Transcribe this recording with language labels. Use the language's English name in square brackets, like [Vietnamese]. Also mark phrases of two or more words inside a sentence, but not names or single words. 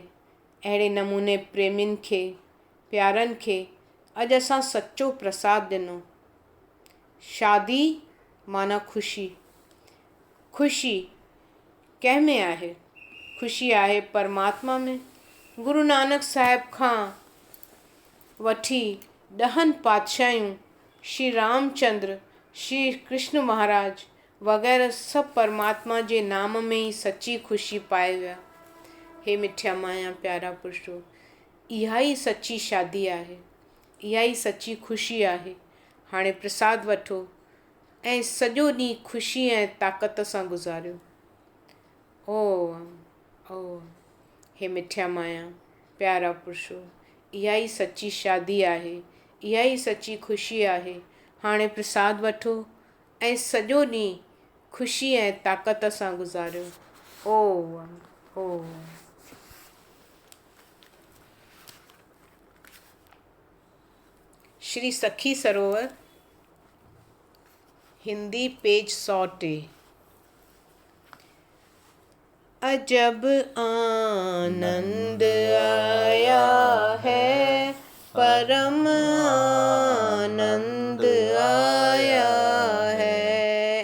[Sindhi] अहिड़े नमूने प्रेमियुनि खे प्यारनि खे अॼु असां सचो प्रसाद ॾिनो। शादी माना ख़ुशी। ख़ुशी कंहिं में आहे? ख़ुशी आहे परमात्मा में। गुरु नानक साहिब खां वठी 10 पातशायूं, श्री रामचंद्र, श्री कृष्ण महाराज वग़ैरह सभु परमात्मा जे नाम में ई सची ख़ुशी पाए विया। हे मिठिया माया प्यारा पुरुषो, इहा ई सची शादी आहे, इहा ई सची ख़ुशी आहे। हाणे प्रसाद वठो ऐं सॼो ॾींहुं ख़ुशी ऐं ताक़त सां गुज़ारियो। ओम ओम। हे मिठिया माया प्यारा पुरुषो, इहा ई सची शादी आहे, इहा ई सची ख़ुशी आहे। हाणे प्रसाद वठो ऐं सॼो ॾींहुं ख़ुशी ऐं ताक़त सां गुज़ारियो। ओम ओम। श्री सखी सरोवर, हिंदी, पेज 103। [Hindi] अजब आनंद आया है, परम आनंद आया है।